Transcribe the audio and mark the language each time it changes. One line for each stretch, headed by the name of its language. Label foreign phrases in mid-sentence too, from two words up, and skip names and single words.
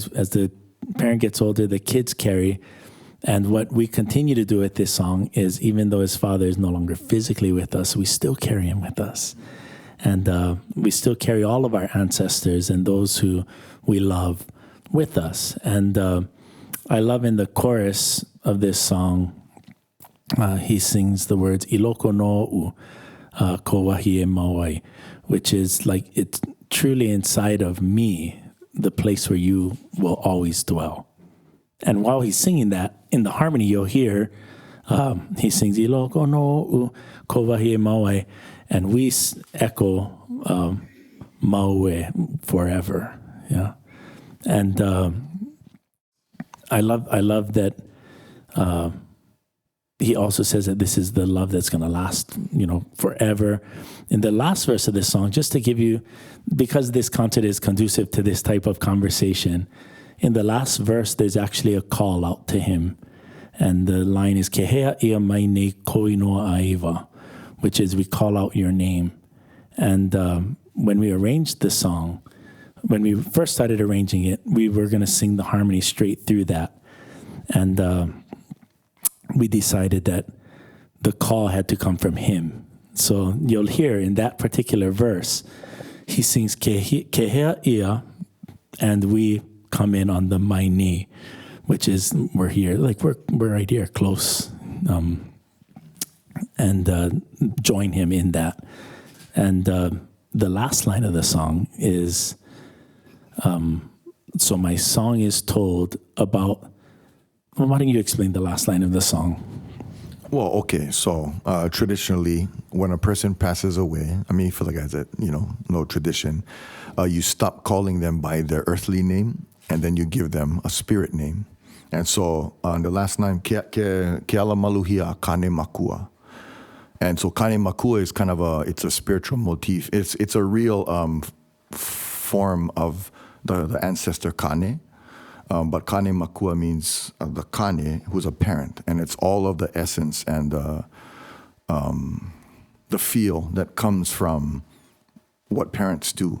English: As the parent gets older, the kids carry. And what we continue to do with this song is, even though his father is no longer physically with us, we still carry him with us. And we still carry all of our ancestors and those who we love with us. And I love in the chorus of this song, he sings the words,
Hawaiian: Iloko no'u ko wahi e mauai,
English: which is like, it's truly inside of me, the place where you will always dwell. And while he's singing that, in the harmony you'll hear, he sings
Hawaiian: Iloko no ko wahi e mauai,
English: and we echo Maue forever. Yeah, and I love that. He also says that this is the love that's going to last, forever. In the last verse of this song, just to give you, because this concert is conducive to this type of conversation, in the last verse, there's actually a call out to him. And the line is,
Hawaiian: Kehea ia mai nei koinoa aiva,
English: which is we call out your name. And when we arranged the song, when we first started arranging it, we were going to sing the harmony straight through that. And we decided that the call had to come from him. So you'll hear in that particular verse, he sings
Hawaiian: Kehea ia,
English: and we come in on the
Hawaiian: mai nei,
English: which is we're here, like we're right here, close, and join him in that. And the last line of the song is, so my song is told about. Well, why don't you explain the last line of the song? Well, okay. So traditionally, when a person passes away, for the guys that know tradition, you stop calling them by their earthly name, and then you give them a spirit name. And so on the last line,
Hawaiian: Ke ala maluhia kane makua.
English: And so kane makua is kind of it's a spiritual motif. It's a real form of the ancestor Kane. But Kane Makua means the Kane, who's a parent, and it's all of the essence and the feel that comes from what parents do.